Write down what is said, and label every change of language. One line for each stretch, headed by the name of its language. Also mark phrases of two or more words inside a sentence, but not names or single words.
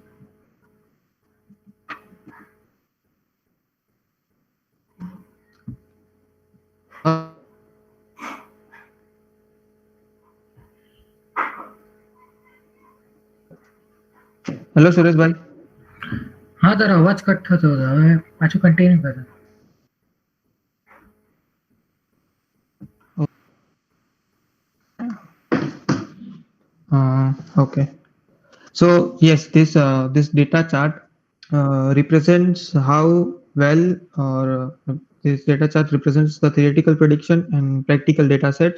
Gujarati: હેલો સુરેશ ભાઈ. હા તારો અવાજ કટ થતો હતો હવે પાછું કન્ટિન્યુ કરો.
English: Okay. So yes, this data chart represents how well, or this data chart represents the theoretical prediction and practical data set.